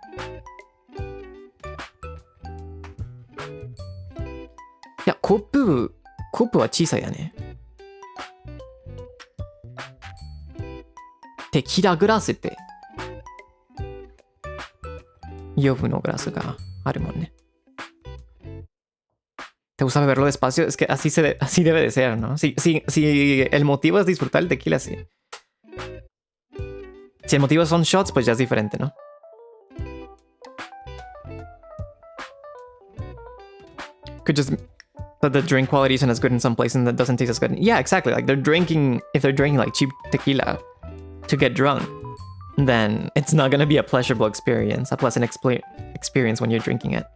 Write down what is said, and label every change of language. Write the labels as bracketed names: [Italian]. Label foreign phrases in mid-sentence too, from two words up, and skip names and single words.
[Japanese] いや、コップは小さいだね。テキーラグラスって呼ぶのグラスがあるもんね。 [Spanish] Te gusta beberlo despacio, es que así debe de ser, ¿no? Si el motivo es disfrutar el tequila, sí. Si el motivo son shots, pues ya es diferente, ¿no? [English] Could just that the drink quality isn't as good in some places and that doesn't taste as good. Yeah, exactly. Like if they're drinking like cheap tequila to get drunk, then it's not gonna be a pleasurable experience, a pleasant experience when you're drinking it.